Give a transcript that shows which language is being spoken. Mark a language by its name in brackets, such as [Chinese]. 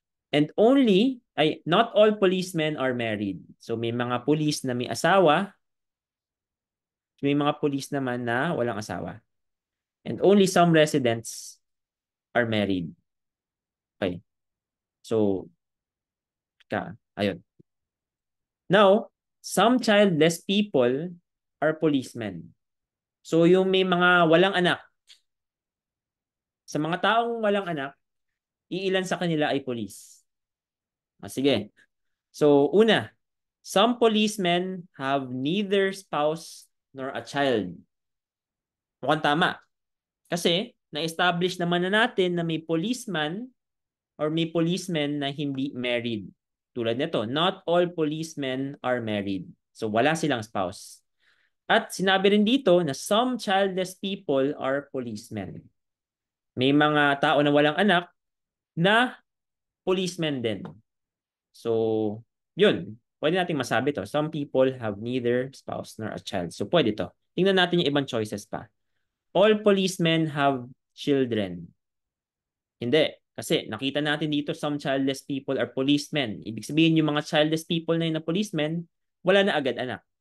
[English] And not all policemen are married. [Filipino] So, may mga police na may asawa, may mga police naman na walang asawa. [English] And only some residents are married. Okay. [Filipino] So, ayun. [English] Now, some childless people are policemen. [Filipino] So, yung may mga walang anak, sa mga taong walang anak, iilan sa kanila ay police. Sige. [English] So, una, some policemen have neither spouse nor a child. [Filipino] Mukhang tama. Kasi, na-establish naman na natin na may policeman or may policemen na hindi married. Tulad nito, [English] not all policemen are married. So, [Filipino] wala silang [English] spouse. [Filipino] At sinabi rin dito na some childless people are policemen. May mga tao na walang anak na policemen din. So, yun. Pwede nating masabi to. [English] Some people have neither spouse nor a child. So, [Filipino] pwede to. Tingnan natin yung ibang choices pa. [English] All policemen have children. [Filipino] Hindi. Kasi nakita natin dito, [English] some childless people are policemen. [Filipino] Ibig sabihin, yung mga childless people na yun na policemen, wala na agad anak.